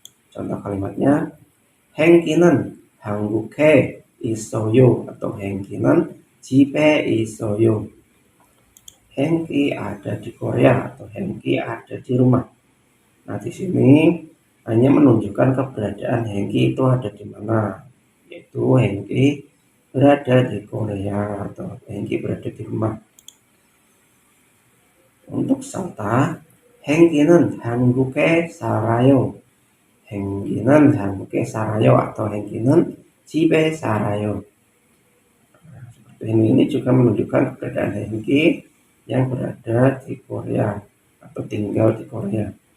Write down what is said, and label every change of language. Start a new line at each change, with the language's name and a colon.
Indonesian: Contoh kalimatnya
Korean: 행기는 한국에 있어요 atau 행기는 집에 있어요.
Indonesian: Hengki ada di Korea atau Hengki ada di rumah. Nah, di sini hanya menunjukkan keberadaan Hengki itu ada di mana, yaitu Hengki berada di Korea atau Hengki berada di rumah. Untuk salta,
Korean: 행기는 한국에 살아요. 행기는 한국에 살아요 atau 행기는 집에 살아요.
Indonesian: Nah, seperti ini juga menunjukkan keberadaan Hengki yang berada di Korea atau tinggal di Korea.